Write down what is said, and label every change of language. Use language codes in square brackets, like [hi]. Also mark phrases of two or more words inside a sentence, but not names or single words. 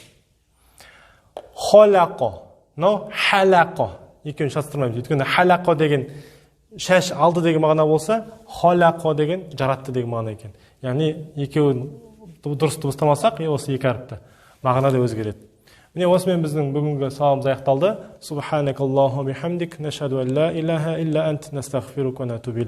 [kk] Халақа. Халақа. Екеуін шатыстырмаймыз. Өйткені халақа деген шаш алды деген мағына болса, халақа деген жаратты деген мағына екен. Яғни екеуін дұрыс дыбыстамасақ, осы екі әріпті мағына да өзгереді. Міне осымен біздің бүгінгі сабағымыз аяқталды. [ar] سبحانك اللهم بحمدك نشهد أن لا إله إلا أنت نستغفرك ونتوب إليك.